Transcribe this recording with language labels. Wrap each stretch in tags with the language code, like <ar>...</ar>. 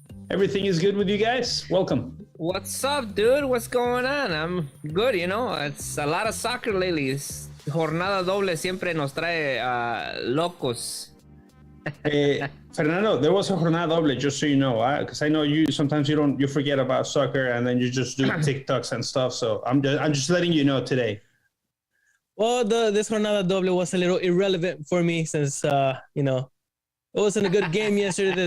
<en>Everything is good with you guys? Welcome. What's up, dude? What's going on? I'm good, you know. It's a lot of soccer lately.</en> <es>Jornada doble siempre nos trae locos.</es> <en>Fernando, there was a jornada doble, just so you know, because I know you forget about soccer and then you just do TikToks and stuff. So I'm just letting you know today. Well, this jornada doble was a little irrelevant for me since it wasn't a good game yesterday.</en>